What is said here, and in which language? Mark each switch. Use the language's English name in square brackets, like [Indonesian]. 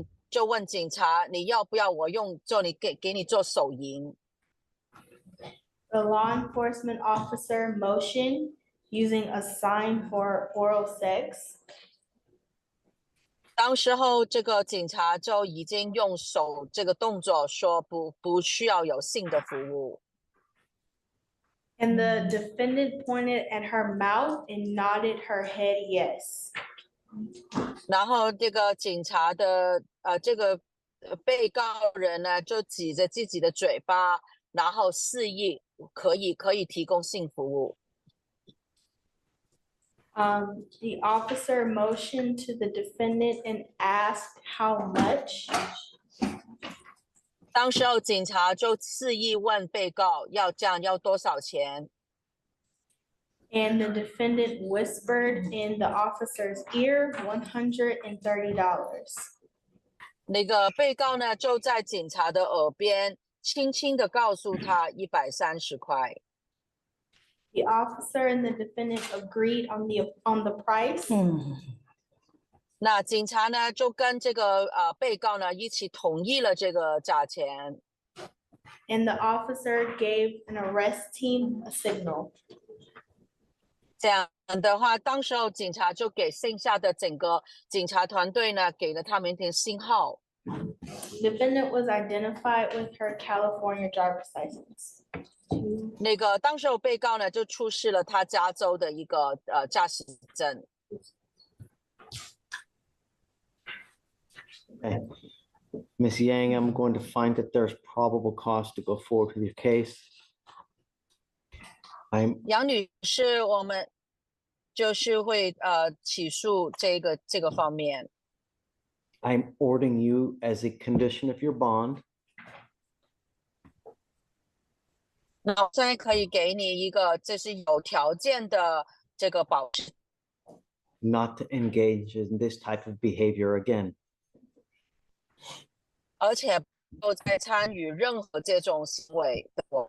[Chinese] 就问警察，你要不要我给你做手淫？ [English] The law enforcement officer motioned using a sign for oral sex. [Chinese] 当时候这个警察就已经用手这个动作说不需要有性的服务。 [English] And the defendant pointed at her mouth and nodded her head yes. [Chinese] 然后这个警察的这个被告人呢就指着自己的嘴巴，然后示意可以提供性服务。 [English] The officer motioned to the defendant and asked how much. [Chinese] 当时候警察就示意问被告要这样要多少钱， [English] And the defendant whispered in the officer's ear, $130. [Chinese] 那个被告呢就在警察的耳边轻轻的告诉他130块。 [English] The officer and the defendant agreed on the price. [Chinese] 那警察呢就跟这个被告呢一起同意了这个价钱。 [English] And the officer gave an arrest team a signal. [Chinese] 这样的话，当时候警察就给剩下的整个警察团队呢给了他们一点信号。 [English] Defendant was identified with her California driver's license. [Chinese] 那个当时候被告呢就出示了他加州的一个驾驶证。 [English] Okay. Ms. Yang, I'm going to find that there's probable cause to go forward with your case. [Chinese] 杨女士，我们就是会起诉这个方面。 [English] I'm ordering you as a condition of your bond [Chinese] 那我现在可以给你一个，这是有条件的这个保释， [English] not to engage in this type of behavior again. [Chinese] 而且不再参与任何这种行为的。